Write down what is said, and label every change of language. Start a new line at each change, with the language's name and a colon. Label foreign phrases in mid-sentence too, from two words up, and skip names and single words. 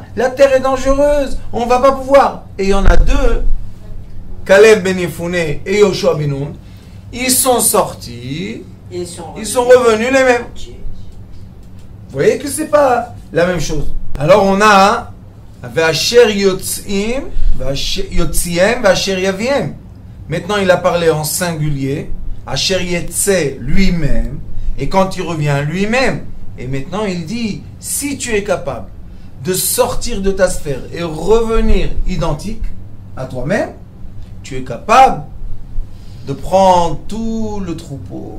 French: La terre est dangereuse. On ne va pas pouvoir. Et il y en a deux. Caleb ben Yefune et Yoshua ben Nun, ils sont sortis, ils sont revenus les mêmes. Vous voyez que c'est pas la même chose. Alors on a
Hebrew: ואשר יוציאם, יוציאם, ואשר יביאם.
French: Maintenant il a parlé en singulier.
Hebrew: אשר יצא
French: lui-même, et quand il revient lui-même, Et maintenant, il dit, si tu es capable de sortir de ta sphère et revenir identique à toi-même, tu es capable de prendre tout le troupeau.